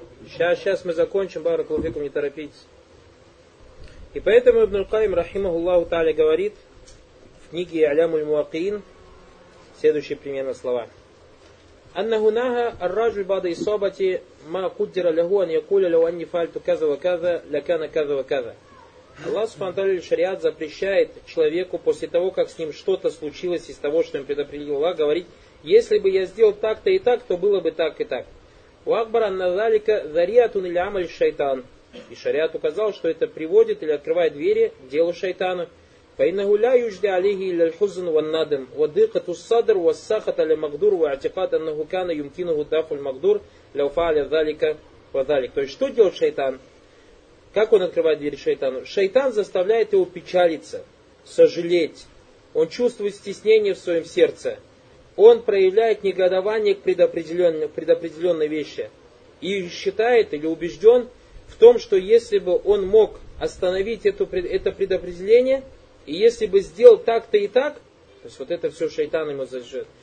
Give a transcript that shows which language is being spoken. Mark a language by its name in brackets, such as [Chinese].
[Russian] Сейчас мы закончим, Баракаллаху фикум, не торопитесь. И поэтому Ибн Аль-Кайм, рахимахуллаху тааля, говорит в книге «Алямуль Муакин» следующие примерно слова. [Arabic] أنه نهى الرجل بعد إصابته ما قدر له أن يقول لو أني فعلت كذا وكذا لكان كذا وكذا. [Russian] Аллах субхана ва тааля шариат запрещает человеку после того, как с ним что-то случилось из того, что им предопределил Аллах, говорить, если бы я сделал так-то и так, то было бы так и так. [Arabic] وأخبر أن ذلك ذريعة إلى عمل الشيطان. [Russian] И шариат указал, что это приводит или открывает двери делу шайтана. [Arabic] فإنه لا يجدى عليه إلا الحزن والندم وضيقة الصدر والسخط على المقدور واعتقاد أنه كان يمكنه دفع المقدور لو فعل ذلك وذلك. [Russian] То есть что делает шайтан? Как он открывает дверь шайтану? Шайтан заставляет его печалиться, сожалеть. Он чувствует стеснение в своем сердце. Он проявляет негодование к предопределенной вещи. И считает или убежден в том, что если бы он мог остановить это предопределение, и если бы сделал так-то и так, то есть вот это все шайтан ему зажжет.